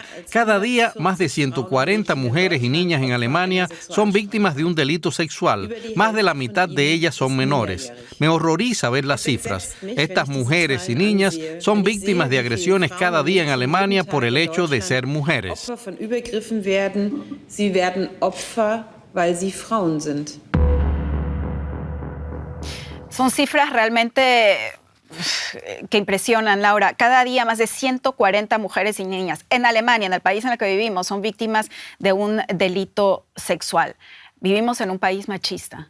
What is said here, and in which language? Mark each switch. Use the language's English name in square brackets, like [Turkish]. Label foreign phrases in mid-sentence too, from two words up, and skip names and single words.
[Spanish] Cada día, más de 140 mujeres y niñas en Alemania son víctimas de un delito sexual. Más de la mitad de ellas son menores. Me horroriza ver las cifras. Estas mujeres y niñas son víctimas de agresiones cada día en Alemania por el hecho de ser mujeres. [German] Sie werden Opfer, weil sie Frauen sind. [Spanish] Son cifras realmente que impresionan, Laura. Cada día más de 140 mujeres y niñas en Alemania, en el país en el que vivimos, son víctimas de un delito sexual. Vivimos en un país machista.